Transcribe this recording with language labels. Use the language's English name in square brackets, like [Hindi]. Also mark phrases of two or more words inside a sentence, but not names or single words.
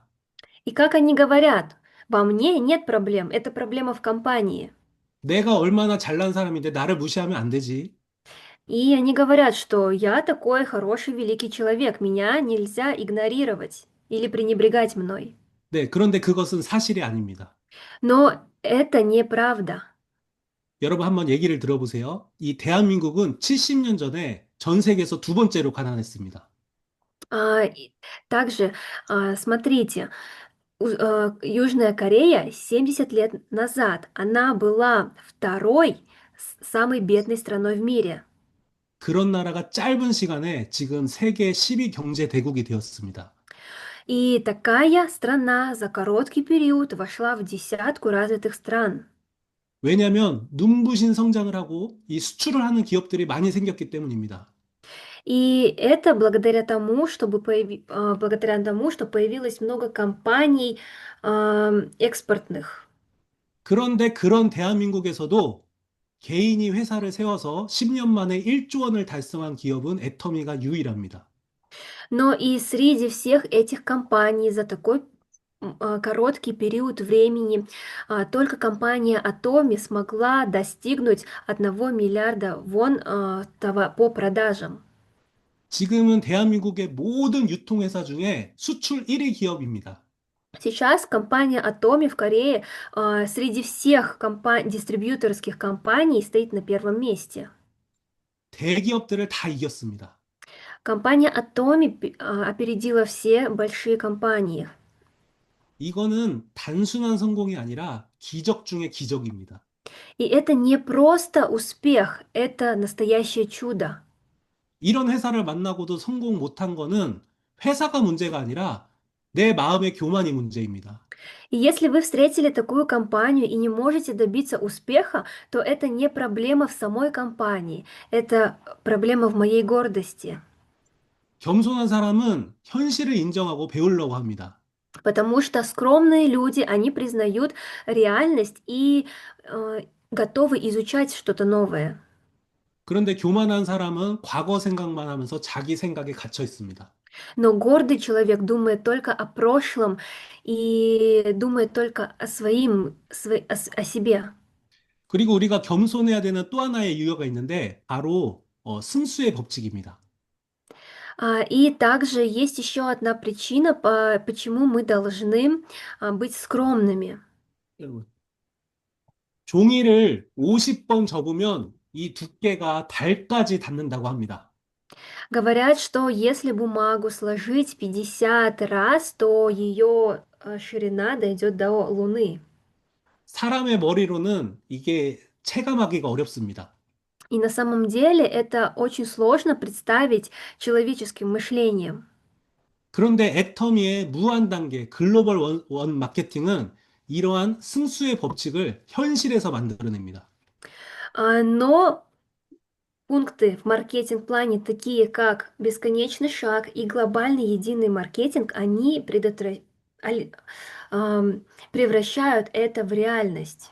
[Russian] И как они говорят, во мне нет проблем, это проблема в компании. [Korean] 내가 얼마나 잘난 사람인데 나를 무시하면 안 되지. [Russian] И они говорят, что я такой хороший, великий человек, меня нельзя игнорировать или пренебрегать мной. [Korean] 네, 그런데 그것은 사실이 아닙니다. [Russian] Но это неправда. [Korean] 여러분 한번 얘기를 들어보세요. 이 대한민국은 70년 전에 전 세계에서 두 번째로 가난했습니다. [Russian] И также, смотрите, Южная Корея 70 лет назад, она была второй самой бедной страной в мире. [Korean] 그런 나라가 짧은 시간에 지금 세계 10위 경제 대국이 되었습니다. [Russian] И такая страна за короткий период вошла в десятку развитых стран. [Korean] 왜냐하면 눈부신 성장을 하고 이 수출을 하는 기업들이 많이 생겼기 때문입니다. [Russian] И это благодаря тому, что появилось много компаний экспортных. [Korean] 그런데 그런 대한민국에서도 개인이 회사를 세워서 10년 만에 1조 원을 달성한 기업은 애터미가 유일합니다. [Russian] Но и среди всех этих компаний за такой короткий период времени только компания Atomi смогла достигнуть 1 миллиарда вон по продажам. [Korean] 지금은 대한민국의 모든 유통회사 중에 수출 1위 기업입니다. [Russian] Сейчас компания Atomi в Корее среди всех дистрибьюторских компаний стоит на первом месте. [Korean] 대기업들을 다 이겼습니다. [Russian] Компания Atomi опередила все большие компании. [Korean] 이거는 단순한 성공이 아니라 기적 중의 기적입니다. [Russian] И это не просто успех, это настоящее чудо. [Korean] 이런 회사를 만나고도 성공 못한 거는 회사가 문제가 아니라 내 마음의 교만이 문제입니다. [Russian] И если вы встретили такую компанию и не можете добиться успеха, то это не проблема в самой компании, это проблема в моей гордости. [Korean] 겸손한 사람은 현실을 인정하고 배우려고 합니다. [Russian] Потому что скромные люди, они признают реальность и готовы изучать что-то новое. [Korean] 그런데 교만한 사람은 과거 생각만 하면서 자기 생각에 갇혀 있습니다. [Russian] Но гордый человек думает только о прошлом и думает только о о себе. [Korean] 그리고 우리가 겸손해야 되는 또 하나의 유형가 있는데 바로 승수의 법칙입니다. [Russian] И также есть еще одна причина, почему мы должны быть скромными. [Korean] 여러분, 종이를 50번 접으면 이 두께가 달까지 닿는다고 합니다. [Russian] Говорят, что если бумагу сложить 50 раз, то ее ширина дойдет до Луны. [Korean] 사람의 머리로는 이게 체감하기가 어렵습니다. [Russian] И на самом деле это очень сложно представить человеческим мышлением. [Korean] 그런데 애터미의 무한 단계 글로벌 원 마케팅은 이러한 승수의 법칙을 현실에서 만들어냅니다. [Russian] Но пункты в маркетинг-плане, такие как бесконечный шаг и глобальный единый маркетинг, они превращают это в реальность.